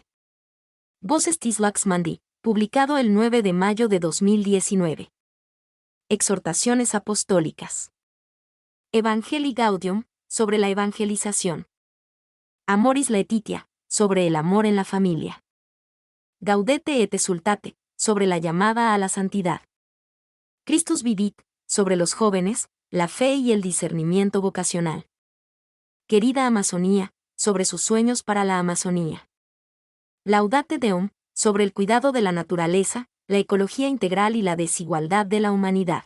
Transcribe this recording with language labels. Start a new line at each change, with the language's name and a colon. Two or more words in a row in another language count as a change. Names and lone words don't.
Spanish: Voces Tislax Mandi, publicado el 9 de mayo de 2019. Exhortaciones apostólicas. Evangelii Gaudium, sobre la evangelización. Amoris Laetitia, sobre el amor en la familia. Gaudete et exultate, sobre la llamada a la santidad. Christus Vivit, sobre los jóvenes, la fe y el discernimiento vocacional. Querida Amazonía, sobre sus sueños para la Amazonía. Laudate Deum, sobre el cuidado de la naturaleza, la ecología integral y la desigualdad de la humanidad.